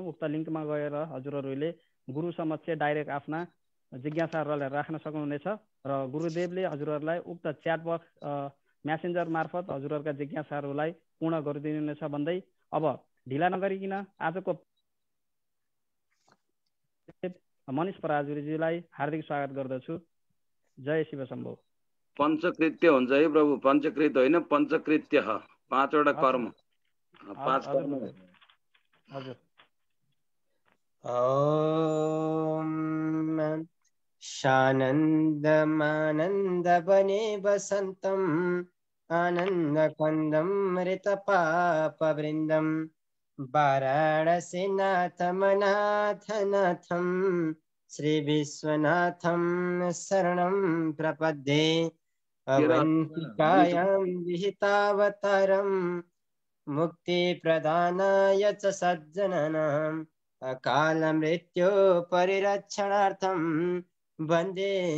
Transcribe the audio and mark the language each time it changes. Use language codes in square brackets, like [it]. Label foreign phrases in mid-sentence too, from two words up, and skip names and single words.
[ne] उक्त लिङ्कमा गएर हजुरहरूले गुरु समक्ष डाइरेक्ट आफ्ना जिज्ञासाहरूलाई राख्न सक्नुहुनेछ र गुरुदेवले हजुरहरूलाई उक्त [en] chat box messenger [ne] मार्फत हजुरहरूका जिज्ञासाहरूलाई पूर्ण गरिदिनुहुनेछ भन्दै अब ढिला नगरिकन आजको मनिष पराजुलीजीलाई हार्दिक स्वागत गर्दछु। जय शिव शम्भो। पंचकृत्य हुन्छ है प्रभु, पंचकृत होइन पंचकृत्य, 5 वटा कर्म, 5 कर्म। हजुर [sa] ॐ शानन्दमानन्दवने वसन्तम् आनन्दकन्दं मृतपापवृन्दं वाराणसीनाथमनाथनाथं श्रीविश्वनाथं शरणं प्रपद्ये अवन्तिकायां विहितावतारं मुक्तिप्रदानाय च सज्जनानाम् अकालमृत्यो परिरक्षणार्थं वन्दे